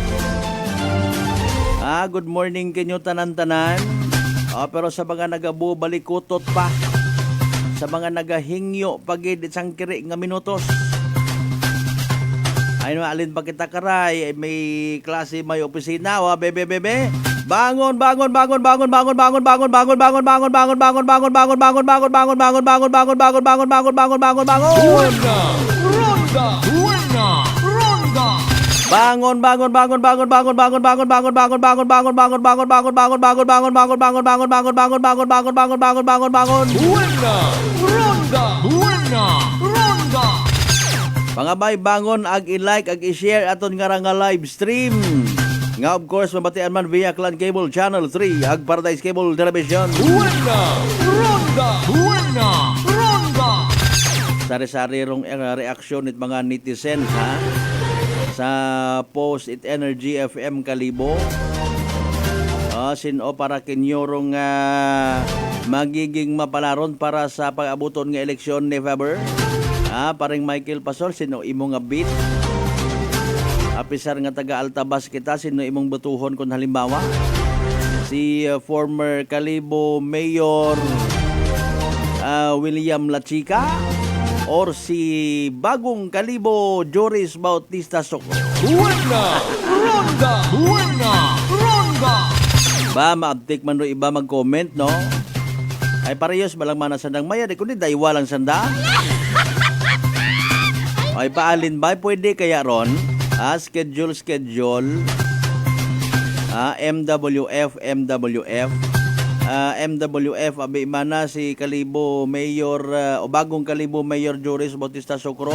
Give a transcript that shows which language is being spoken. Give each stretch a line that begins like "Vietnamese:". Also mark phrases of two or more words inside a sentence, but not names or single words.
English: Good morning
Aklanon: kinyo tanan-tanan. Pero sa mga nagabubalikutot pa, sa mga nagahingyo pagid isang kiri nga minutos. Ay no alin pa kita karay, may klase, may opisina, bebe. Bangon. Buena! Ronda! Buena! Ronda! Bangon. Buena! Ronda! Buena! Ronda! Pangabay bangon ag i-like ag i-share aton nga nga live stream. Nga
English: of course
Aklanon: mabatian man via Clan Cable Channel 3 ag Paradise Cable Television. Buena! Ronda! Buena! Ronda! Sari-sari rong reaksyon it mga netizens sa post it Energy FM Kalibo. Sino para kinyorong magiging mapalaron para sa pag-abuton nga eleksyon ni Faber. Paring Michael Pasol, sino imong nga beat? Apisar nga taga Altabas kita, sino imong butuhon kung halimbawa? Si former Kalibo Mayor William Lachica or si bagong Kalibo Joris Bautista Soco. Buena! Ronda! Buena! Ronda! Ba, maabtik man ro iba mag-comment, no? Ay parehas balang mana sandang maya, di kundi daywa lang sanda. Ay paalin ba, pwede kaya ron? Schedule. MWF, abi mana si Kalibo Mayor, o bagong Kalibo Mayor Joris Bautista Socro.